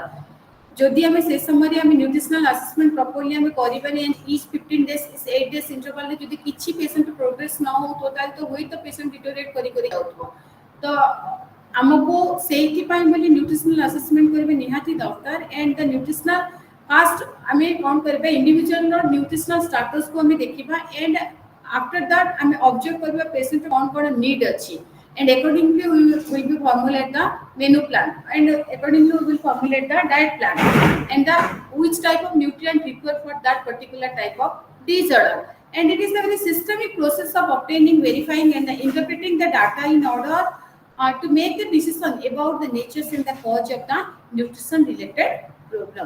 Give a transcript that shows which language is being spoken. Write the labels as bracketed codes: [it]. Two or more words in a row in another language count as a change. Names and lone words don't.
[or] ଯଦି ଆମେ ସେ ସମୟରେ ଆମେ [en] nutritional assessment properly [or] ଆମେ କରିବାନି [en] and each 15 days 8 days [or] ଇଣ୍ଟରଭାଲରେ ଯଦି କିଛି [en] patient progress [or] ନ ହଉଥିବ ତାହେଲେ ତ ହୁଏତ [en] patient deteriorate [or] କରି କରି ଯାଉଥିବ. ତ ଆମକୁ ସେଇଥିପାଇଁ ବୋଲି [en] nutritional assessment [or] କରିବା ନିହାତି ଦରକାର. [en] and the nutritional first [or] ଆମେ କ'ଣ କରିବା ଇଣ୍ଡିଭିଜୁଆଲର ନ୍ୟୁଟ୍ରିସନାଲ ଷ୍ଟାଟସକୁ ଆମେ ଦେଖିବା [en] ଏଣ୍ଡ after that [or] ଆମେ observe କରିବା patient କ'ଣ need ଅଛି [en] and accordingly we will formulate the menu plan and accordingly we will formulate the diet plan and the which type of nutrient required for that particular type of disorder. And it is a very systemic process of obtaining, verifying and interpreting the data in order to make the decision about the nature and the cause of the nutrition related problem.